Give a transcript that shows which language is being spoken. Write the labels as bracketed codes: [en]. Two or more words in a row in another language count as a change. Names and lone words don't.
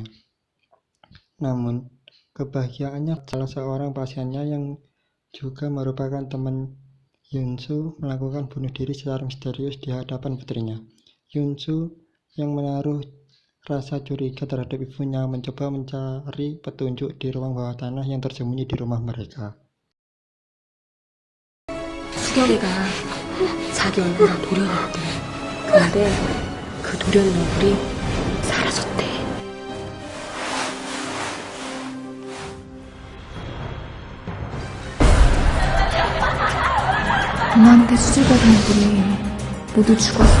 [id] Namun, kebahagiaannya salah seorang pasiennya yang juga merupakan teman Yoon-soo melakukan bunuh diri secara misterius di hadapan putrinya. Yoon-soo yang menaruh rasa curiga terhadap ibunya mencoba mencari petunjuk di ruang bawah tanah yang tersembunyi di rumah mereka. [ko] 수경이가 자기 얼굴을 도려냈대. 근데 그 도려낸 얼굴이 사라졌대. 엄마한테 수술받은 애들이 모두 죽었어.